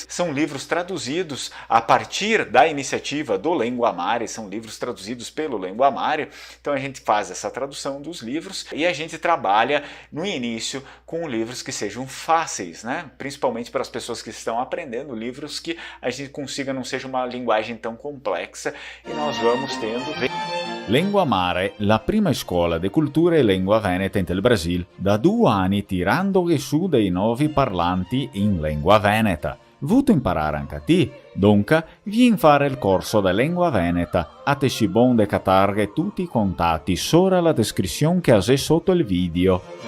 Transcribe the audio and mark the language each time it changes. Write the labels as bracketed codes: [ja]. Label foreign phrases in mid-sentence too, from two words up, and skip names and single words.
[pt] São livros traduzidos a partir da iniciativa do Linguamare, são livros traduzidos pelo Linguamare. Então a gente faz essa tradução dos livros e a gente trabalha no início com livros que sejam fáceis, né? Principalmente para as pessoas que estão aprendendo, livros que a gente consiga não seja uma linguagem tão complexa e nós vamos tendo... [it] Linguamare, la prima scuola di cultura e lingua veneta del Brasile, da 2 anni tirando su dei nuovi parlanti in lingua veneta. Vuto imparare anche a te? Dunque, vieni fare il corso di lingua veneta. [vec] A te si bon de catarghe [it] tutti i contatti sopra la descrizione che hai sotto il video.